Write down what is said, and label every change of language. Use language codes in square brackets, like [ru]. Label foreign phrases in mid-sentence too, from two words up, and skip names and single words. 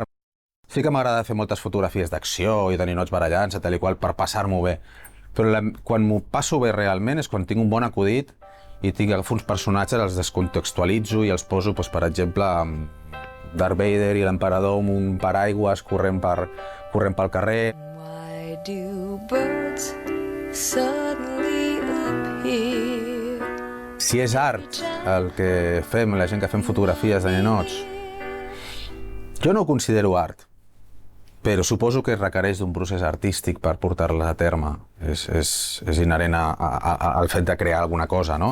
[ca] Sí que m'agrada fer moltes fotografies d'acció i de ninots barallant-se, tal i qual, per passar-m'ho bé. Però quan m'ho passo bé realment és quan tinc un bon acudit i agafo uns personatges, els descontextualitzo i els poso, per exemple, Darth Vader i l'emperador amb un paraigües corrent pel carrer. [en] Why do birds suddenly appear? [ca] Si és art el que fem, la gent que fem fotografies de ninots, jo no ho considero art, però suposo que requereix d'un procés artístic per portar-la a terme. És inherent al fet de crear alguna cosa, no?